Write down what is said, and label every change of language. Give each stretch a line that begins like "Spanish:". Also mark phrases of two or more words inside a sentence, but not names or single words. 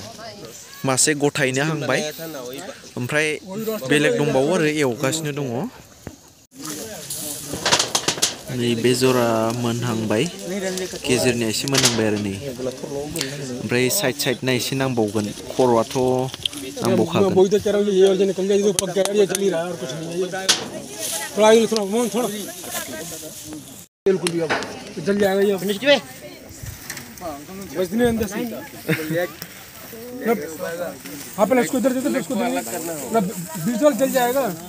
Bodo: मासे गथायैनो हांबाय ओमफ्राय बेलेग दंबावो आरो एवगासिनो दङ नै बे जरा मोनहांबाय गेजेरनि एसे मोनहांबाय आरो नै ओमफ्राय साइड साइडना एसे नांबावगोन खर'आथ' नांबावखागोन
Hindi: अपन इसको इधर देते इसको देंगे ना विजुअल जल जाएगा